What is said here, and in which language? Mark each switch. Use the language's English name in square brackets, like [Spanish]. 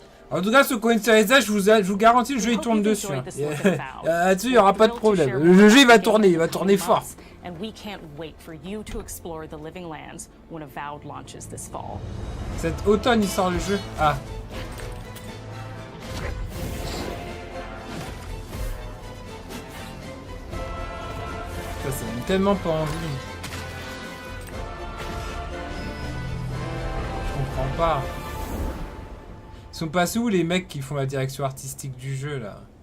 [French] En tout cas, ce coin de je vous garantis, le jeu il tourne dessus. Hein. Là-dessus, il n'y aura pas de problème. Le jeu il va tourner fort. [English] And we can't wait for you to explore the living lands when Avowed launches this fall. [French] Cet automne, il sort le jeu. Ah. Ça donne tellement pas envie. Je comprends pas. Ils sont passés où les mecs qui font la direction artistique du jeu là?